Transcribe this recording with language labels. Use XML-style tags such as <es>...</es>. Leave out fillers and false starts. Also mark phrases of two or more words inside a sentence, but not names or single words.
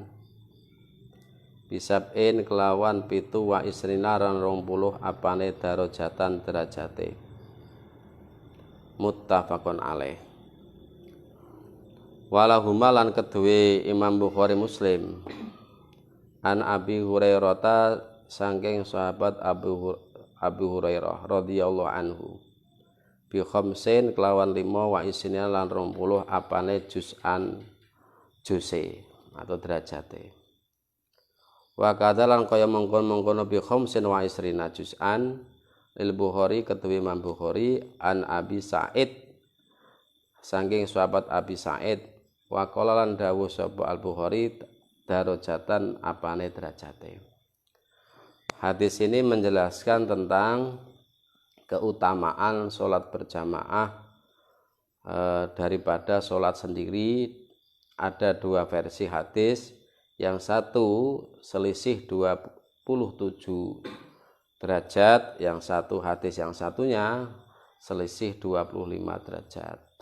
<jv>Bisab'in kelawan pitu</jv> <ar>وعشرين</ar> <jv>ran 20 apane darajatan derajate.</jv> <ar>متفق عليه.</ar> <jv>Walahuma lan kedue Imam Bukhari Muslim. An Abi Hurairah saking sahabat Abu Hurairah</jv> <ar>رضي الله عنه. بخمس</ar> <jv>kelawan 5</jv> <ar>وعشرين</ar> <jv>lan 20 apane juz'an juse atau derajate.</jv> <ar>وكذلك</ar> <jv>kaya mengkon-mengkono</jv> <ar>بخمس وعشرين جزءا للبخاري</ar> <jv>ketuwi Imam Bukhari an Abi Sa'id saking sahabat Abi Sa'id</jv> <ar>وقال</ar> <jv>lan dawuh sapa Al Bukhari darajatan apane derajate.</jv> <id>Hadis ini menjelaskan tentang keutamaan sholat berjamaah daripada sholat sendiri. Ada dua versi hadis. Yang satu selisih 27 derajat, yang satu hadis yang satunya selisih 25 derajat.</id>